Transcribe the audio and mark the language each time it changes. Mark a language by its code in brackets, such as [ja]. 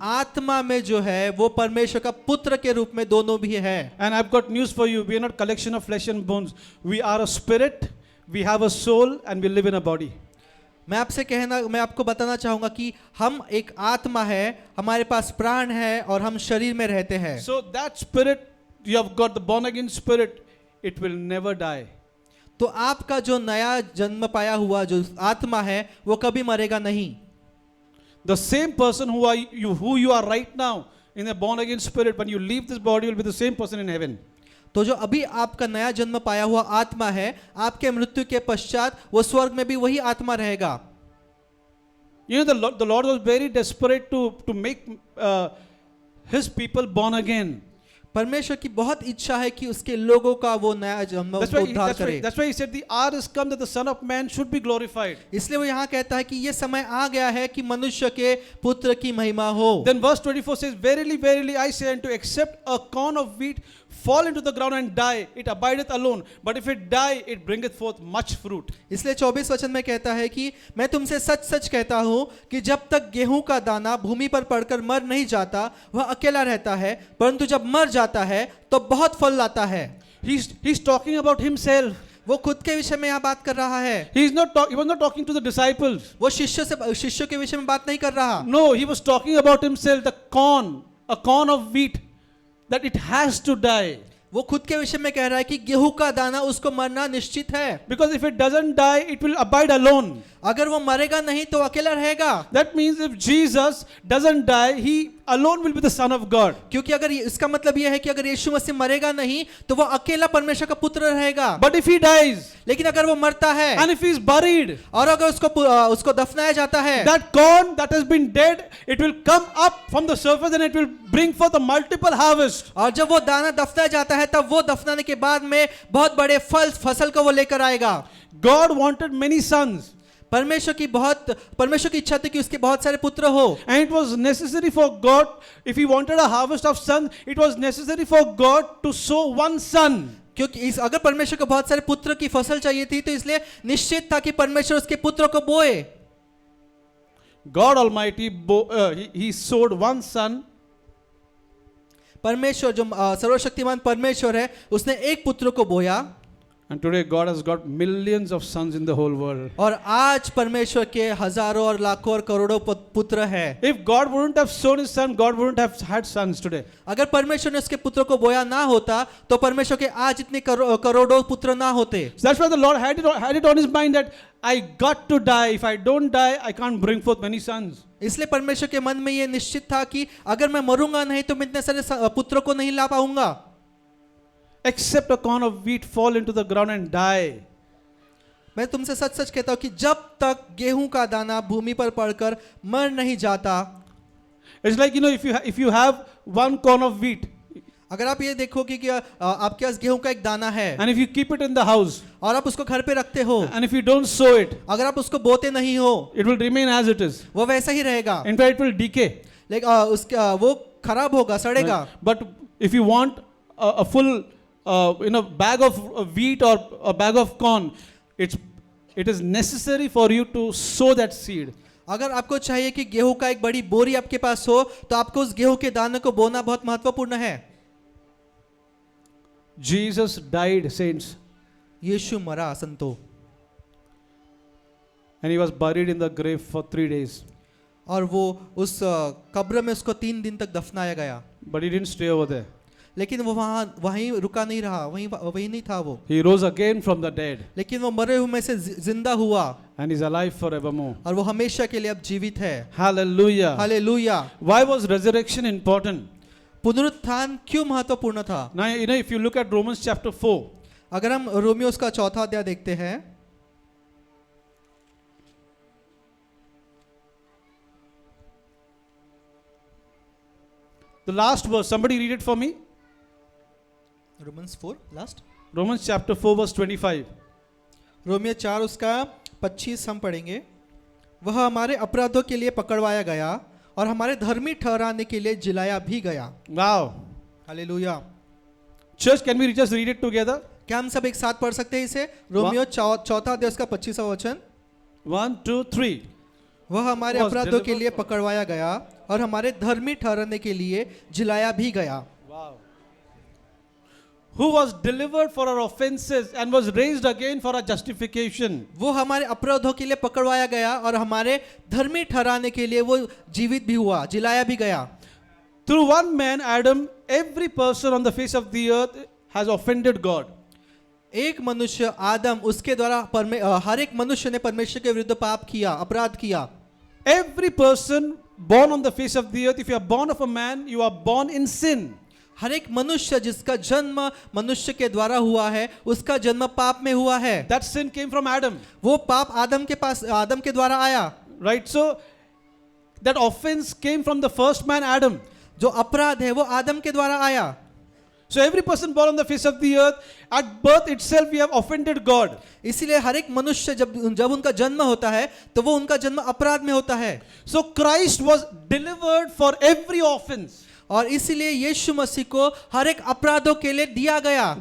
[hi] आत्मा में जो है वो परमेश्वर का पुत्र के रूप में दोनों भी है। [en] And I've got news for you. We are not collection of flesh and bones. We are a spirit, we have a soul, and we live in a body. [hi] मैं आपको बताना चाहूंगा कि हम एक आत्मा है, हमारे पास प्राण है और हम शरीर में रहते हैं। [en] So that spirit, you have got the born again spirit, it will never die. [hi] तो आपका जो नया जन्म पाया हुआ जो आत्मा है वो कभी मरेगा नहीं। [en] The same person who you are right now in the born again spirit, when you leave this body, will be the same person in heaven. [hi] तो जो अभी आपका नया जन्म पाया हुआ आत्मा है, आपके मृत्यु के पश्चात वो स्वर्ग में भी वही आत्मा रहेगा। [en] You know, the Lord was very desperate to make his people born again. [hi] परमेश्वर की बहुत इच्छा है कि उसके लोगों का वो नया जन्म उद्धार करे। [en] That's why he said the hour is come that the Son of Man should be glorified. [hi] इसलिए वो यहाँ कहता है कि ये समय आ गया है कि मनुष्य के पुत्र की महिमा हो। [en] Then verse 24 says, verily, verily, I say unto you, except a corn of wheat fall into the ground and die, it abideth alone. But if it die, it bringeth forth much fruit. [hi] इसलिए 24 वचन में कहता है कि मैं तुमसे सच सच कहता हूँ कि जब तक गेहूं का दाना भूमि पर पड़कर मर नहीं जाता वह अकेला रहता है, परंतु जब मर जाता है तो बहुत फल लाता है। [en] He's talking about himself. [hi] वो खुद के विषय में यहाँ बात कर रहा है। [en] He was not talking to the disciples. [hi] वो शिष्यों के विषय में बात नहीं कर रहा। [en] No, he was talking about himself, a corn of wheat, that it has to die. [hi] वो खुद के विषय में कह रहा है कि गेहूं का दाना उसको मरना निश्चित है। [en] Because if it doesn't die, it will abide alone. [hi] अगर वो मरेगा नहीं तो अकेला रहेगा। [en] That means if Jesus doesn't die, he alone will be the Son of God. [hi] क्योंकि अगर इसका मतलब यह है कि अगर यीशु मसीह मरेगा नहीं तो वो अकेला परमेश्वर का पुत्र रहेगा। [en] But if he dies, [hi] लेकिन अगर वो मरता है [en] and if he is buried, [hi] और अगर उसको दफनाया जाता है, [en] that corn that has been dead, it will come up from the surface and it will bring forth a multiple harvest. [hi] और जब वो दाना दफनाया जाता है तब वो दफनाने के बाद में बहुत बड़े फसल को वो लेकर आएगा। [en] God wanted many sons. [hi] परमेश्वर की इच्छा थी कि उसके बहुत सारे पुत्र हो। [en] And it was necessary for God, if he wanted a harvest of sons, it was necessary for God to sow one son. [hi] क्योंकि इस अगर परमेश्वर को बहुत सारे पुत्र की फसल चाहिए थी, तो इसलिए निश्चित था कि परमेश्वर उसके पुत्रों को बोए। [en] God Almighty, he sowed one son, [hi] परमेश्वर जो सर्वशक्तिमान परमेश्वर है, उसने एक पुत्र को बोया, [en] and today God has got millions of sons in the whole world. [hi] और आज परमेश्वर के हजारों और लाखों और करोड़ों पुत्र है। [en] If God wouldn't have sown his son, God wouldn't have had sons today. [hi] अगर परमेश्वर ने उसके पुत्र को बोया ना होता, तो परमेश्वर के आज इतने करोड़ों पुत्र ना होते। [en] So that's why the Lord had it on his mind that I got to die. If I don't die, I can't bring forth many sons. [hi] इसलिए परमेश्वर के मन में ये निश्चित था कि अगर मैं मरूंगा नहीं तो मैं इतने सारे पुत्रों को नहीं ला पाऊंगा। [en] Except a corn of wheat fall into the ground and die. [hi] मैं तुमसे सच सच कहता हूं कि जब तक गेहूं का दाना भूमि पर पड़कर मर नहीं जाता, [en] It's like, if you have one corn of wheat [hi] अगर आप ये देखोगे कि आपके पास गेहूं का एक दाना है [en] and if you keep it in the house [hi] और आप उसको घर पे रखते हो, [en] and if you don't sow it, [hi] अगर आप उसको बोते नहीं हो, [en] it will remain as it is. [hi] वो वैसा ही रहेगा। [en] In fact, it will decay. [hi] लेकिन उसका वो खराब होगा, सड़ेगा। [en] But if you want a full bag of wheat or a bag of corn, it is necessary for you to sow that seed. [hi] अगर आपको चाहिए कि गेहूं का एक बड़ी बोरी आपके पास हो, तो आपको उस गेहूं के दाने को बोना बहुत महत्वपूर्ण है। [en] Jesus died, saints, [hi] यीशु मरा संतो, [en] and he was buried in the grave for 3 days. [hi] और वो उस कब्र में उसको 3 दिन तक दफनाया गया। [en] But he didn't stay over there. [hi] लेकिन वो वहीं रुका नहीं रहा, वहीं नहीं था वो। [en] He rose again from the dead [hi] लेकिन वो मरे हुए में से जिंदा हुआ, [en] and is alive forevermore. [hi] और वो हमेशा के लिए अब जीवित है। [en] Hallelujah. [hi] Hallelujah. [en] Why was resurrection important? [hi] पुनरुत्थान क्यों महत्वपूर्ण था? [en] Now, if you look at Romans chapter 4, [hi] अगर हम रोमियोस का 4था अध्याय देखते हैं, [en] the last verse, somebody read it for me. Romans 4 last, Romans chapter 4 verse 25. [hi] Romeo 4 उसका 25 हम पढ़ेंगे। वह हमारे अपराधों के लिए पकड़वाया गया और हमारे धर्मी ठहराने के लिए जिलाया भी गया। [en] Wow. [hi] Hallelujah. [en] Church, can we just read it together? [hi] क्या हम सब एक साथ पढ़ सकते हैं इसे? रोमियो 4था अध्याय उसका 25वां वचन। [en] 1, 2, 3. [hi] वह हमारे [en] Was [hi] अपराधों के [en] delivered [hi] लिए पकड़वाया गया और हमारे धर्मी ठहराने के लिए जिलाया भी गया। [en] Wow. Who was delivered for our offenses and was raised again for our justification. [hi] वो हमारे अपराधों के लिए पकड़वाया गया और हमारे धर्मी ठहराने के लिए वो जीवित भी हुआ, जिलाया भी गया। [en] Through one man, Adam, every person on the face of the earth has offended God. [hi] एक मनुष्य आदम, उसके द्वारा हर एक मनुष्य ने परमेश्वर के विरुद्ध पाप किया, अपराध किया। [en] Every person born on the face of the earth, if you are born of a man, you are born in sin. [hi] हर एक मनुष्य जिसका जन्म मनुष्य के द्वारा हुआ है, उसका जन्म पाप में हुआ है। [en] That sin came from Adam. [hi] वो पाप आदम के द्वारा आया। [en] Right? So, that offense came from the first man, Adam. [hi] जो अपराध है वो आदम के द्वारा आया। [en] So, every person born on the face of the earth, at birth itself, we have offended God. [hi] इसीलिए हर एक मनुष्य जब उनका जन्म होता है, तो वो उनका जन्म अपराध में होता है। [en] So, Christ was delivered for every offense. [hi] और इसीलिए यीशु मसीह को हर एक अपराधों के लिए दिया गया।